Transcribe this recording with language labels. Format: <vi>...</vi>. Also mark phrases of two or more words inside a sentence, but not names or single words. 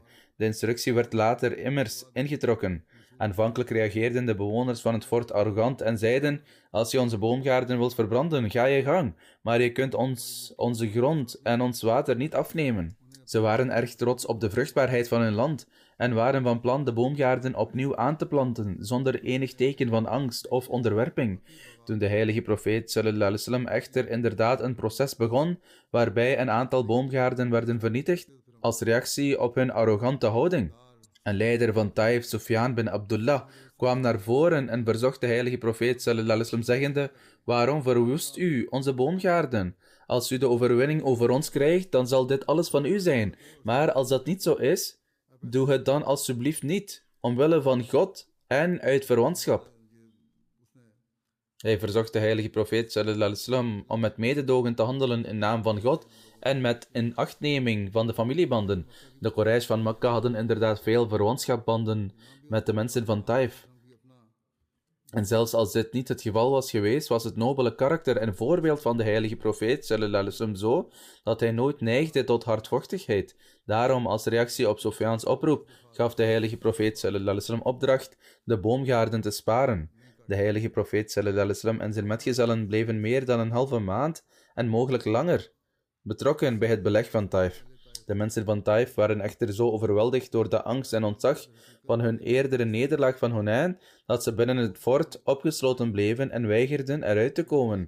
<nl>De instructie werd later immers ingetrokken. Aanvankelijk reageerden de bewoners van het fort arrogant en zeiden: als je onze boomgaarden wilt verbranden, ga je gang, maar je kunt onze grond en ons water niet afnemen. Ze waren erg trots op de vruchtbaarheid van hun land en waren van plan de boomgaarden opnieuw aan te planten, zonder enig teken van angst of onderwerping. Toen de heilige profeet</nl> <ar>صلى الله عليه وسلم</ar> <nl>echter inderdaad een proces begon, waarbij een aantal boomgaarden werden vernietigd, als reactie op hun arrogante houding. Een leider van Taif, Sufyan bin Abdullah, kwam naar voren en verzocht de heilige profeet</nl> <ar>صلى الله عليه وسلم</ar> <nl>zeggende: waarom verwoest u onze boomgaarden? Als u de overwinning over ons krijgt, dan zal dit alles van u zijn. Maar als dat niet zo is, doe het dan alsjeblieft niet, omwille van God en uit verwantschap. Hij verzocht de heilige profeet</nl> <ar>صلى الله عليه وسلم</ar> <nl>om met mededogen te handelen in naam van God en met inachtneming van de familiebanden. De Quraysh van Mekka hadden inderdaad veel verwantschapbanden met de mensen van Taif. En zelfs als dit niet het geval was geweest, was het nobele karakter en voorbeeld van de heilige profeet</nl> <ar>صلى الله عليه وسلم</ar> <nl>zo, dat hij nooit neigde tot hardvochtigheid. Daarom, als reactie op Sufyans oproep, gaf de heilige profeet</nl> <ar>صلى الله عليه وسلم</ar> <nl>opdracht de boomgaarden te sparen. De heilige profeet</nl> <ar>صلى الله عليه وسلم</ar> <nl>en zijn metgezellen bleven meer dan een halve maand en mogelijk langer betrokken bij het beleg van Taif. De mensen van Taif waren echter zo overweldigd door de angst en ontzag van hun eerdere nederlaag van Hunain, dat ze binnen het fort opgesloten bleven en weigerden eruit te komen.</nl>